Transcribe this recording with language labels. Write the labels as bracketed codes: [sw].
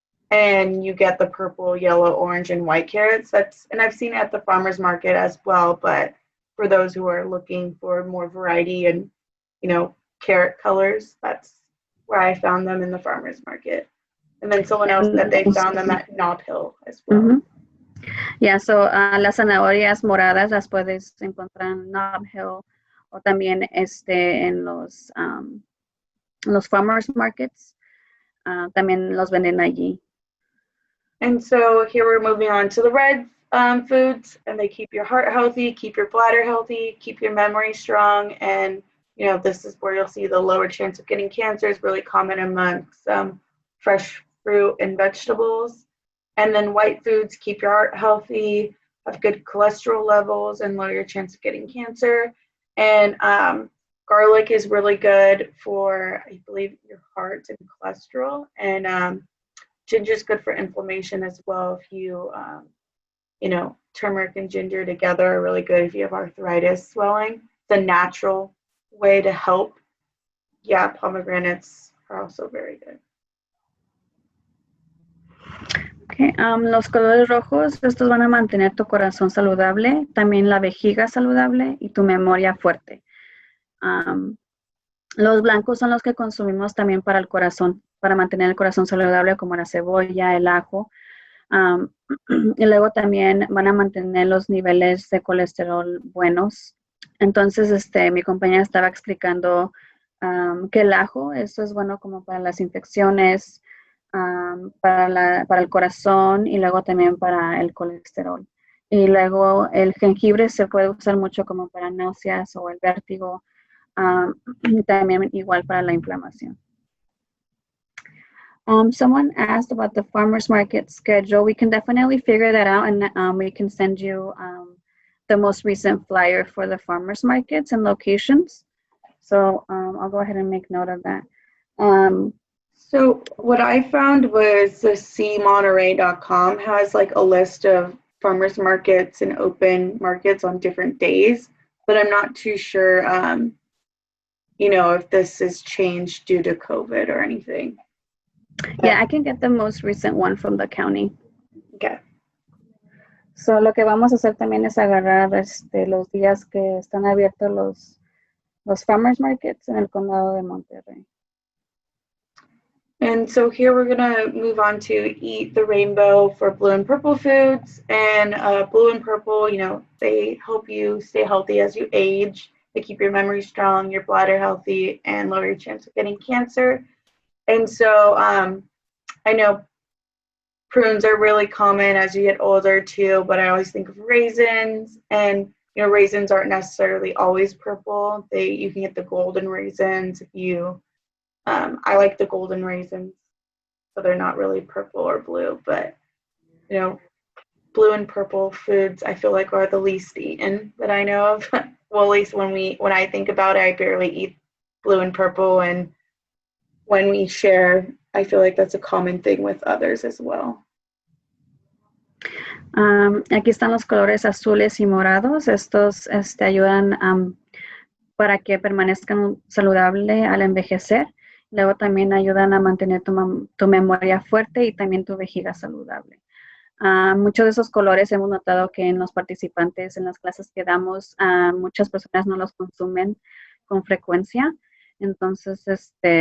[en] And you get the purple, yellow, orange, and white carrots. And I've seen it at the farmer's market as well. But for those who are looking for more variety and, carrot colors, that's where I found them in the farmer's market. And then someone else said they found them at Nob Hill as well. Mm-hmm. [es] Yeah, so las zanahorias moradas las puedes encontrar en Nob Hill o también en los farmers markets. También los venden allí. [en] And so here we're moving on to the red foods, and they keep your heart healthy, keep your bladder healthy, keep your memory strong, and this is where you'll see the lower chance of getting cancer is really common amongst fresh fruit and vegetables. And then white foods keep your heart healthy, have good cholesterol levels, and lower your chance of getting cancer. And garlic is really good for, I believe, your heart and cholesterol. And ginger is good for inflammation as well. If you, turmeric and ginger together are really good if you have arthritis, swelling. It's a natural way to help. Yeah, pomegranates are also very good. [es] Okay, los colores rojos, estos van a mantener tu corazón saludable, también la vejiga saludable y tu memoria fuerte. Los blancos son los que consumimos también para el corazón, para mantener el corazón saludable, como la cebolla, el ajo. Y luego también van a mantener los niveles de colesterol buenos. Entonces, mi compañera estaba explicando que el ajo, esto es bueno como para las infecciones, para el corazón y luego también para el colesterol. Y luego el jengibre se puede usar mucho como para náuseas o el vértigo, y también igual para la inflamación. [en] Someone asked about the farmer's market schedule. We can definitely figure that out, and we can send you the most recent flyer for the farmer's markets and locations. So I'll go ahead and make note of that. So what I found was the cmonterey.com has like a list of farmers markets and open markets on different days, but I'm not too sure, if this has changed due to COVID or anything. Yeah, I can get the most recent one from the county. Okay. [es] So lo que vamos a hacer también es agarrar los días que están abiertos los farmers markets en el condado de Monterrey. [en] And so here we're gonna move on to Eat the Rainbow for blue and purple foods. And blue and purple, they help you stay healthy as you age. They keep your memory strong, your bladder healthy, and lower your chance of getting cancer. And so I know prunes are really common as you get older too, but I always think of raisins, and raisins aren't necessarily always purple. You can get the golden raisins if you, I like the golden raisins, so they're not really purple or blue, but blue and purple foods I feel like are the least eaten that I know of. Well, at least when I think about it, I barely eat blue and purple, and when we share, I feel like that's a common thing with others as well. [es] Aquí están los colores azules y morados. Estos ayudan para que permanezcan saludables al envejecer. Luego también ayudan a mantener tu memoria fuerte y también tu vejiga saludable. Muchos de esos colores hemos notado que en los participantes, en las clases que damos, muchas personas no los consumen con frecuencia. Entonces,